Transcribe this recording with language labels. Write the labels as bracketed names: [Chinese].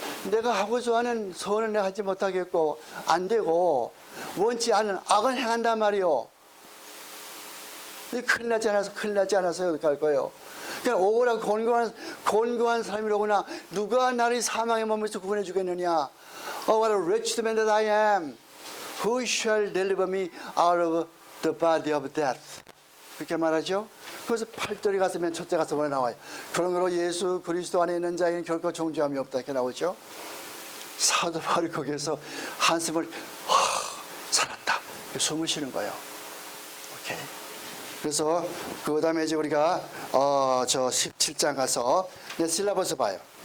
[Korean] 내가 하고자 하는 선을 내가 하지 못하겠고 안 되고 원치 않은 악을 행한단 말이요. 큰일 나지 않아서 어떻게 할 거예요? 그냥 오고라 곤고한 사람이로구나. 누가 나를 사망의 몸에서 구원해 주겠느냐? [English] Oh, what a wretched man that I am. Who shall deliver me out of the body of death? [Korean] 그렇게 말하죠. 그래서 8절에 가서 맨 첫째 가서 뭐라 나와요? 그러므로 예수 그리스도 안에 있는 자에게는 결코 정죄함이 없다 이렇게 나오죠. 사도 바울이 거기에서 한숨을 살았다 숨을 쉬는 거예요. 오케이. 그래서 그 다음에 이제 우리가 저 17장 가서 실라버스 봐요.